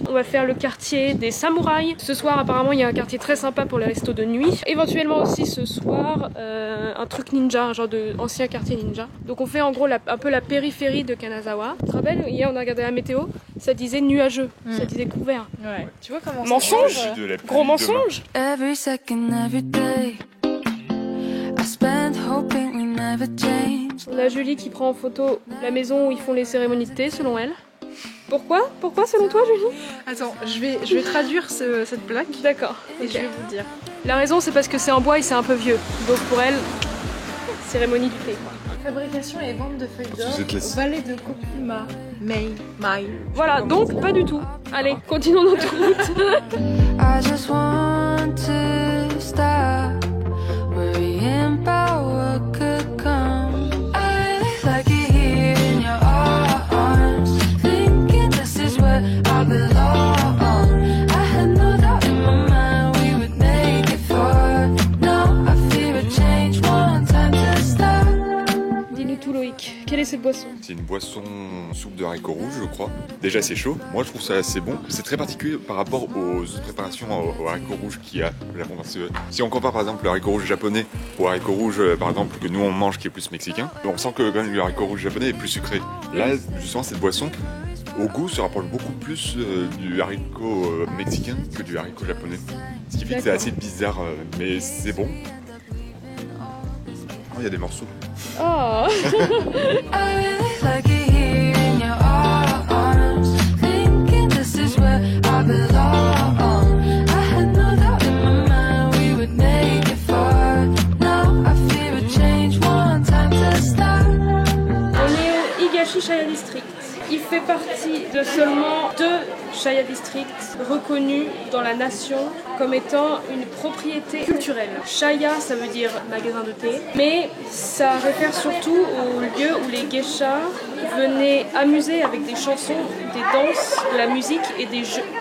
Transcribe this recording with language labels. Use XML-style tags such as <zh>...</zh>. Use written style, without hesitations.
<fr>On va faire le quartier des samouraïs. Ce soir, apparemment, il y a un quartier très sympa pour les restos de nuit. Éventuellement aussi ce soir, un truc ninja, un genre de ancien quartier ninja. Donc on fait en gros un peu la périphérie de Kanazawa. Tu te rappelles, hier on a regardé la météo, ça disait nuageux, ça disait couvert. Ouais. Tu vois comment mensonge, gros mensonge.</fr> <en>Every second, every day, I spend hoping we never change.</en> <fr>On a Julie qui prend en photo la maison où ils font les cérémonies de thé selon elle. Pourquoi selon toi, Julie? Attends, je vais traduire cette plaque. D'accord. Et je vais vous dire. La raison, c'est parce que c'est en bois et c'est un peu vieux. Donc pour elle, cérémonie du thé. Fabrication et vente de feuilles d'or au Vallée de Kokuma, Mai. Voilà, donc pas du tout. Allez, continuons notre route.</fr> <en>I just want to stop worrying about what could come. I like it here in your arms, thinking this is where I belong. I had no doubt in my mind we would make it far. Now I fear a change, one time to stop.</en> <fr>Dis-nous tout, Loïc. Quelle est cette boisson? C'est une boisson soupe de haricots rouges, je crois. Déjà, c'est chaud. Moi, je trouve ça assez bon. C'est très particulier par rapport aux autres préparations aux haricots rouges qu'il y a au Japon. Parce que si on compare par exemple le haricot rouge japonais au haricot rouge, par exemple, que nous on mange qui est plus mexicain, on sent que quand même le haricot rouge japonais est plus sucré. Là, justement, cette boisson, au goût, se rapproche beaucoup plus du haricot mexicain que du haricot japonais. Ce qui fait que c'est assez bizarre, mais c'est bon. Oh, il y a des morceaux. Oh.</fr> <en>I really like it here in your arms, thinking this is where I belong. I had no doubt in my mind we would make it far. Now I fear a change, one time to stop.</en> <fr>On est au Higashishaya District. Il fait partie de seulement 2 Shaya districts reconnus dans la nation comme étant une propriété culturelle. Shaya, ça veut dire magasin de thé, mais ça réfère surtout au lieu où les geishas venaient amuser avec des chansons, des danses, de la musique et des jeux.</fr>